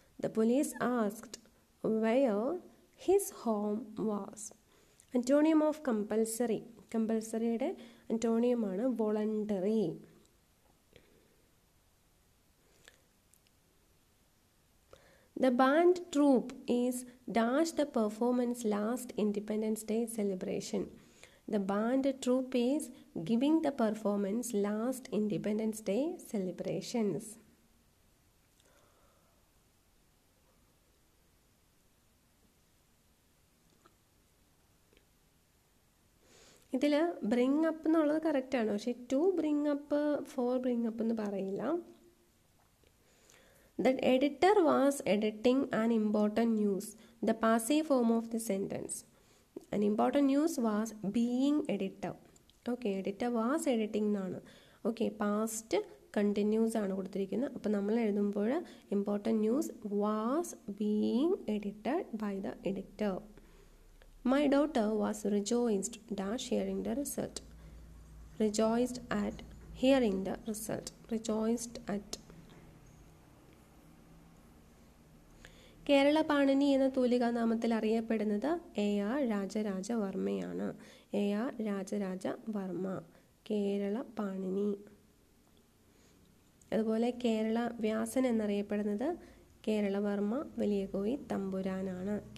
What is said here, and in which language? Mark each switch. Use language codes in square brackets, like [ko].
[en] The police asked where his home was. Antonium of compulsory. [ml] കമ്പൽസറിയുടെ അന്റോണിയമാണ് voluntary. [en] The band troupe is dash the performance last Independence Day celebration. The band troupe is giving the performance last Independence Day celebrations. [ml] ഇതിൽ bring up എന്നുള്ളത് കറക്റ്റാണ്. പക്ഷേ 2 bring up 4 bring up എന്ന് പറയില്ല. [en] The editor was editing an important news. The passive form of the sentence. An important news was being editor. [ml] Okay, [en] editor was editing [ml] എന്നാണ്. Okay, past continuous ആണ് കൊടുത്തിരിക്കുന്നത്. അപ്പോൾ നമ്മൾ എഴുതുമ്പോൾ [en] Important news was being edited by the editor. My daughter was rejoiced dash hearing the result. Rejoiced at hearing the result. Rejoiced at. [ml] Kerala Panini എന്ന തൂലികാനാമത്തിൽ അറിയപ്പെടുന്നത് AR രാജരാജവർമ്മയാണ്. AR Raja Raja Varma, Kerala Panini. അതുപോലെ കേരള വ്യാസൻ എന്നറിയപ്പെടുന്നത് കേരളവർമ്മ വലിയകോയി തമ്പുരാനാണ്.